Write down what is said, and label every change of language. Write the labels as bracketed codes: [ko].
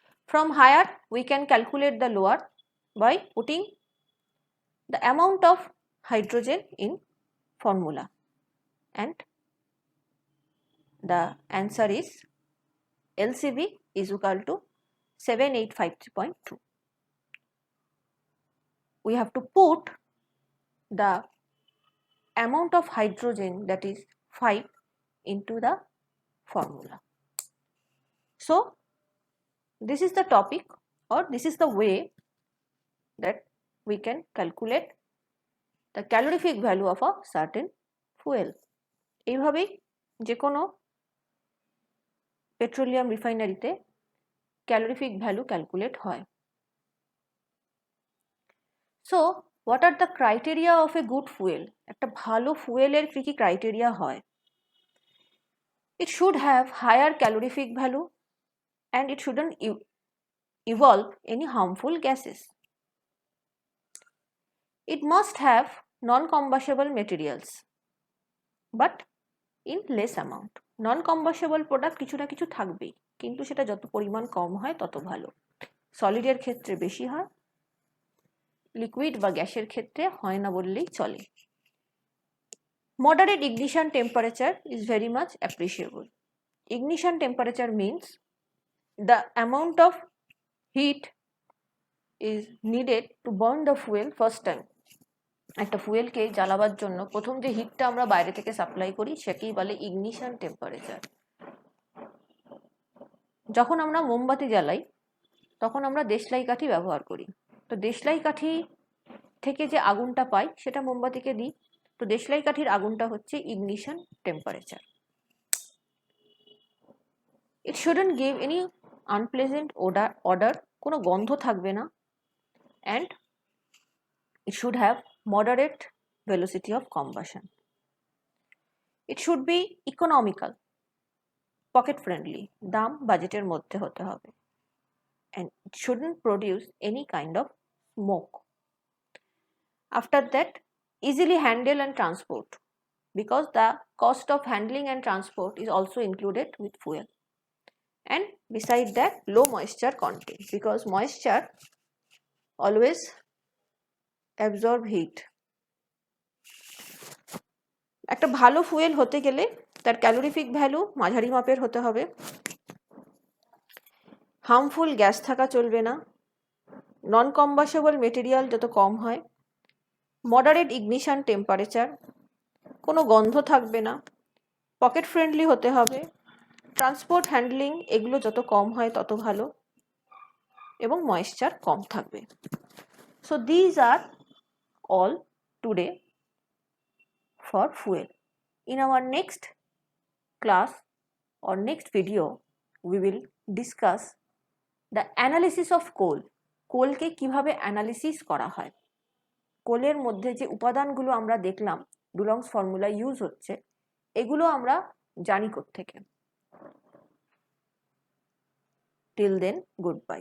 [en] From higher we can calculate the lower by putting the amount of hydrogen in formula, and the answer is LCV is equal to 7853.2. We have to put the amount of hydrogen, that is 5, into the formula. So this is the topic, or this is the way that we can calculate the calorific value of a certain fuel. [bn] এইভাবেই যে কোনো petroleum রিফাইনারিতে calorific value calculate হয়। [en] So what are the criteria of a good fuel? [bn] একটা ভালো ফুয়েলের কী কী criteria হয়? [en] It should have higher calorific value and it shouldn't evolve any harmful gases. It must have non combustible materials but in less amount. [bn] Non কম্বাসেবল product কিছু না কিছু থাকবেই, কিন্তু সেটা যত পরিমাণ কম হয় তত ভালো। সলিডের ক্ষেত্রে বেশি হয়, লিকুইড বা গ্যাসের ক্ষেত্রে হয় না বললেই চলে। [en] Moderate ignition temperature is very much appreciable. Ignition temperature means the amount of heat is needed to burn the fuel first time. [bn] একটা ফুয়েলকে জ্বালাবার জন্য প্রথম যে হিটটা আমরা বাইরে থেকে সাপ্লাই করি সেকেই বলে ইগনিশন টেম্পারেচার। যখন আমরা মোমবাতি জ্বালাই তখন আমরা দেশলাই কাঠি ব্যবহার করি, তো দেশলাই কাঠি থেকে যে আগুনটা পাই সেটা মোমবাতিকে দিই, তো দেশলাই কাঠির আগুনটা হচ্ছে ইগনিশন টেম্পারেচার। [en] it shouldn't give any unpleasant odour, [bn] কোনো গন্ধ থাকবে না, [en] And it should have moderate velocity of combustion. It should be economical, pocket friendly, [bn] দাম বাজেটের মধ্যে হতে হবে, [en] and it shouldn't produce any kind of smoke. After that, easily handle and transport, because the cost of handling and transport is also included with fuel. And beside that, low moisture content, because moisture always absorb heat. [bn] একটা ভালো fuel হতে গেলে তার calorific value মাঝারি মাপের হতে হবে, harmful gas থাকা চলবে না, নন কম্বাসেবল মেটেরিয়াল যত কম হয়, মডারেট ইগনিশন টেম্পারেচার, কোনো গন্ধ থাকবে না, পকেট ফ্রেন্ডলি হতে হবে, ট্রান্সপোর্ট হ্যান্ডলিং এগুলো যত কম হয় তত ভালো, এবং ময়েশ্চার কম থাকবে। [en] So these are all today for fuel. In our next class or next video, we will discuss the analysis of coal. [bn] কোলকে কিভাবে অ্যানালিসিস করা হয়, কোলের মধ্যে যে উপাদানগুলো আমরা দেখলাম ডুলংস ফর্মুলা ইউজ হচ্ছে, এগুলো আমরা জানি কোত্থেকে। [en] Till then, goodbye.